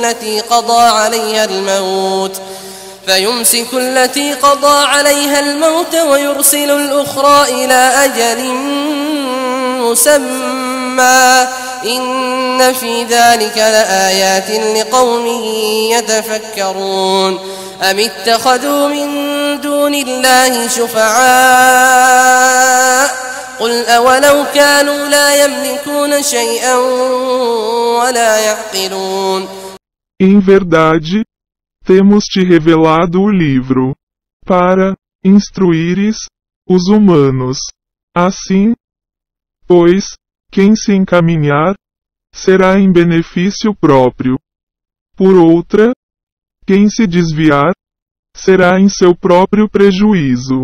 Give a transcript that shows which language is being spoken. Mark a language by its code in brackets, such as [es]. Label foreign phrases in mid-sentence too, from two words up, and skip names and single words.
[ar] التي قضى عليها الموت ويرسل الأخرى إلى أجل مسمى إن في ذلك لآيات لقوم يتفكرون أم اتخذوا من دون الله شفعاء قل أولو كانوا لا يملكون شيئا ولا يعقلون. [pt] Em verdade, temos te revelado o livro, para instruires os humanos. Assim, pois, quem se encaminhar, será em benefício próprio. Por outra, quem se desviar, será em seu próprio prejuízo.